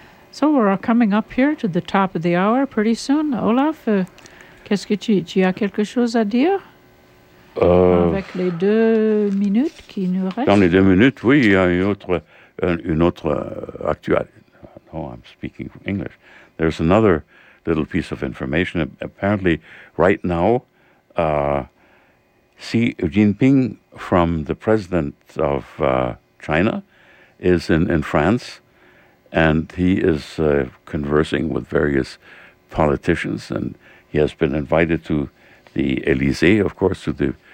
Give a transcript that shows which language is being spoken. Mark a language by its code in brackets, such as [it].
[en] So we're all coming up here to the top of the hour pretty soon. [fr] Olaf, qu'est-ce que tu as quelque chose à dire? Avec les 2 minutes qui nous restent. Dans les 2 minutes, oui, il y a une autre actualité. [en] No, I'm speaking English. There's another little piece of information. Apparently, right now, Xi Jinping, from the president of China, is in France, and he is conversing with various politicians, and he has been invited to the Élysée, of course, to the